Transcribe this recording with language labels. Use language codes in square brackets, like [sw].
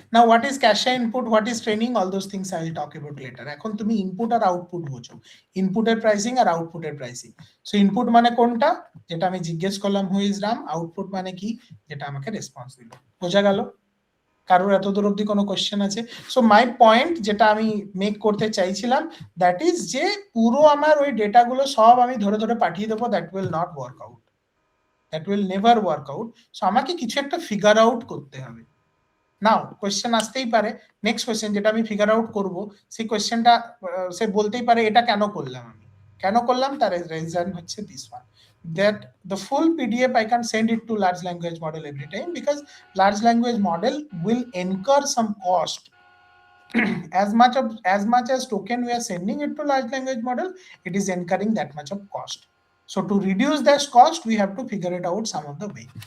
[en] Now what is cache input, what is training, all those things I will talk about later. [bn] এখন তুমি input আর output বোঝো, ইনপুটের pricing আর আউটপুটের pricing. So input মানে কোনটা, যেটা আমি জিজ্ঞেস করলাম [en] who is Ram, [bn] আউটপুট মানে কি, যেটা আমাকে রেসপন্স দিল। বোঝা গেল? কারোর এত দূর অব্দি কোনো কোশ্চেন আছে? সো মাই পয়েন্ট যেটা আমি মেক করতে চাইছিলাম, দ্যাট ইজ যে পুরো আমার ওই ডেটাগুলো সব আমি ধরে ধরে পাঠিয়ে দেবো, [en] That will not work out, that will never work out. [bn] So আমাকে কিছু একটা ফিগার আউট করতে হবে। নাও কোশ্চেন আসতেই পারে, নেক্সট কোশ্চেন যেটা আমি ফিগার আউট করব, সেই কোশ্চেনটা সে বলতেই পারে এটা কেন করলাম, আমি কেন করলাম তার রিজন হচ্ছে this one, [en] that the full PDF I can send it to large language model every time, because large language model will incur some cost. as much as token we are sending it to large language model, it is incurring that much of cost. So to reduce that cost, we have to figure it out some of the way.